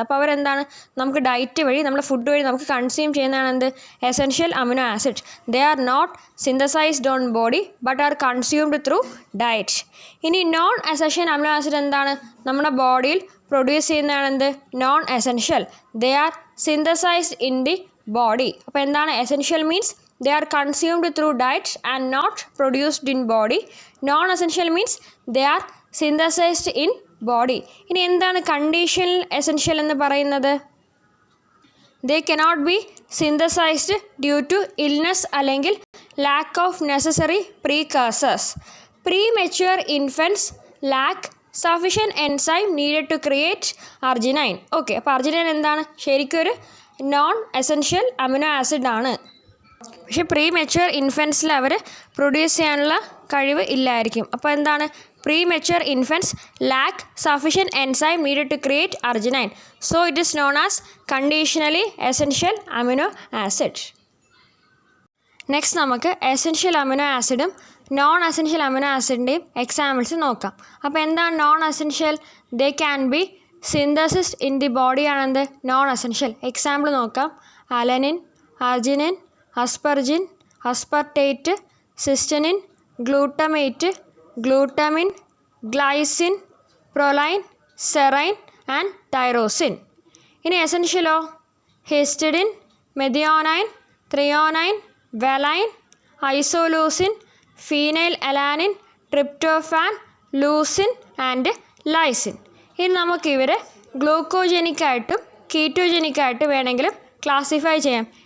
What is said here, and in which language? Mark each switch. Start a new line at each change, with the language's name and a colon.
Malayalam: അപ്പോൾ അവരെന്താണ് നമുക്ക് ഡയറ്റ് വഴി, നമ്മുടെ ഫുഡ് വഴി നമുക്ക് കൺസ്യൂം ചെയ്യുന്നതാണ് എന്ത്?
English: Essential amino acid. They are not synthesised on body but are consumed through diet.
Malayalam: ഇനി നോൺ എസെൻഷ്യൽ അമിനോ ആസിഡ് എന്താണ്? നമ്മുടെ ബോഡിയിൽ പ്രൊഡ്യൂസ് ചെയ്യുന്നതാണ് എന്ത്?
English: Non essential. They are synthesised in the body.
Malayalam: അപ്പോൾ എന്താണ്?
English: Essential means they are consumed through diet and not produced in body. Non-essential means they are synthesized in body.
Malayalam: ഇനി എന്താണ് conditional essential എന്ന് പറയുന്നത്?
English: they cannot be synthesized due to illness
Malayalam: അല്ലെങ്കിൽ
English: lack of necessary precursors. Premature infants lack sufficient enzyme needed to create arginine.
Malayalam: Okay, അപ്പോൾ arginine എന്താണ്? ശരിക്കും ഒരു non essential amino acid ആണ്. പക്ഷേ പ്രീമെച്വർ ഇൻഫൻസിൽ അവർ പ്രൊഡ്യൂസ് ചെയ്യാനുള്ള കഴിവ് ഇല്ലായിരിക്കും. അപ്പോൾ എന്താണ്?
English: Premature infants lack sufficient enzyme needed to create arginine. So it is known as conditionally essential amino acid.
Malayalam: Next നമുക്ക് എസെൻഷ്യൽ അമിനോ ആസിഡും നോൺ എസെൻഷ്യൽ അമിനോ ആസിഡിൻ്റെയും എക്സാമ്പിൾസ് നോക്കാം. അപ്പോൾ എന്താണ്
English: Non essential? They can be synthesised in the body
Malayalam: ആണെന്ത്? Non essential. Example നോക്കാം.
English: Alanine, arginine, aspargin, aspartate, cysteine, glutamate, glutamin, glycine, proline, serine and tyrosine.
Malayalam: ഇനി എസെൻഷ്യലോ?
English: Histidine, methionine, threonine, valine, isoleucine, phenylalanine, tryptophan, leucine and lysine.
Malayalam: ഇനി നമുക്കിവരെ ഗ്ലൂക്കോജനിക്കായിട്ടും കീറ്റോജനിക്കായിട്ട് വേണമെങ്കിലും classify ചെയ്യാം.